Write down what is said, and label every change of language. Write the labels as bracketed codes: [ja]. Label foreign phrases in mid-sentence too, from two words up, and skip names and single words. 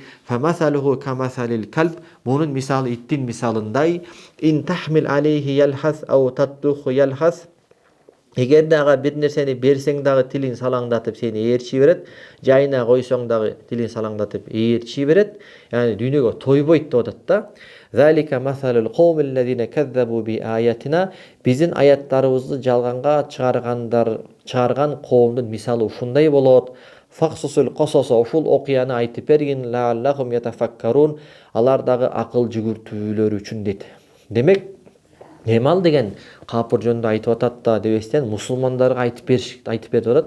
[ar] فمثله كمثل الكلب, [ky] мунун мисалы иттин мисалындай. [ar] إن تحمل عليه يلهث أو تتركه يلهث, [ky] эгерде ага бир нерсени берсең дагы тилин салаңдатып сени ээрчи берет, жайына койсоң дагы тилин салаңдатып ээрчи берет. Яни дүйнөгө тойбойт деп атат да. [ar] ذلك مثل القوم الذين كذبوا بآياتنا, [ky] биздин аяттарыбызды жалганга чыгарган коомдун мисалы ушундай болот. [ar] فاقصص القصص, [ky] ушул окуяны айтып бергин, [ar] لعلهم يتفكرون, [ky] алар дагы акыл жүгүртүүлөр үчүн дейт. Демек, немал деген капыр жөнүндө айтып атат да дебестен мусулмандарга айтып берип атат.